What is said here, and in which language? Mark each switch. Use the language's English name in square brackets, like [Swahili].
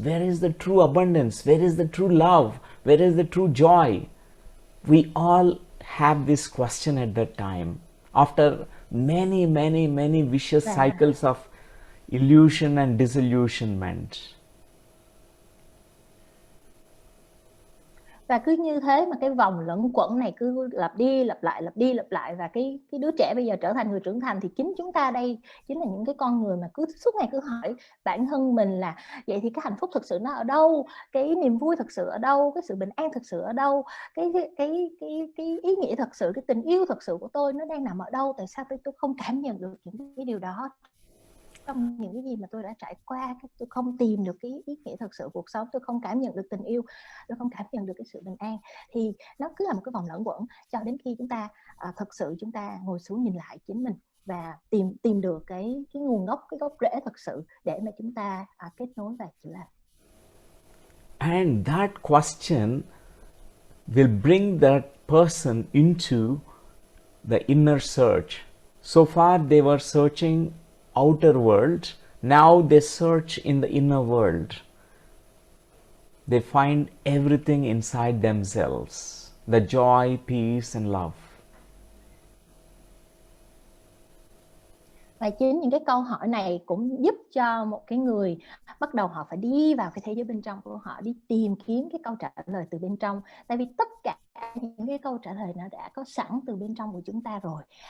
[English] Where is the true abundance? Where is the true love? Where is the true joy? We all have this question at that time. After many vicious cycles of illusion and disillusionment. [Vietnamese] Và cứ như thế mà cái vòng luẩn quẩn này cứ lặp đi lặp lại, và cái đứa trẻ bây giờ trở thành người trưởng thành, thì chính chúng ta đây chính là những cái con người mà cứ suốt ngày cứ hỏi bản thân mình là vậy thì cái hạnh phúc thực sự nó ở đâu, cái niềm vui thực sự ở đâu, cái sự bình an thực sự ở đâu, cái ý nghĩa thật sự, cái tình yêu thật sự của tôi nó đang nằm ở đâu, tại sao tôi không cảm nhận được những cái điều đó trong những cái gì mà tôi đã trải qua. Tôi không tìm được cái ý nghĩa thật sự cuộc sống, tôi không cảm nhận được tình yêu, tôi không cảm nhận được cái sự bình an. Thì nó cứ là một cái vòng luẩn quẩn cho đến khi chúng ta thực sự chúng ta ngồi xuống nhìn lại chính mình và tìm được cái nguồn gốc, cái gốc rễ thật sự để mà chúng ta kết nối và chữa lành. [English] And that question will bring that person into the inner search. So far they were searching outer world, now they search in the inner world. They find everything inside themselves, the joy, peace and love. [Vietnamese] Và chính những cái câu hỏi này cũng giúp cho một cái người bắt đầu họ phải đi vào cái thế giới bên trong của họ, đi tìm kiếm cái câu trả lời từ bên trong. Tại vì tất cả những cái câu trả lời nó đã có sẵn từ bên trong của chúng ta rồi.